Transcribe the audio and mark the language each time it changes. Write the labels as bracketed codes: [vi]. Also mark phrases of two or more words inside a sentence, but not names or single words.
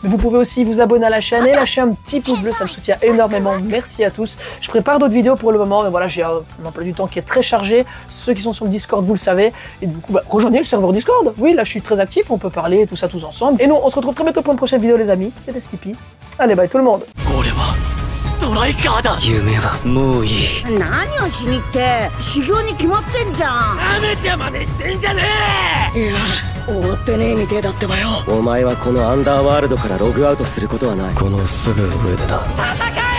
[fr] Vous pouvez aussi vous abonner à la chaîne et lâcher un petit pouce bleu, ça me soutient énormément, merci à tous. Je prépare d'autres vidéos pour le moment, mais voilà, j'ai un emploi du temps qui est très chargé, ceux qui sont sur le Discord vous le savez, et du coup, rejoignez le serveur Discord, oui, là je suis très actif, on peut parler, tout ça tous ensemble. Et nous, on se retrouve très bientôt pour une prochaine vidéo les amis, c'était Skippy, allez bye tout le monde. [ja] ストライカーだ。夢はもういい。何をしにって修行に決まってんじゃん。なめてまでしてんじゃねえ。いや終わってねえみてえだってばよ。お前はこのアンダーワールドからログアウトすることはない。このすぐ上でな。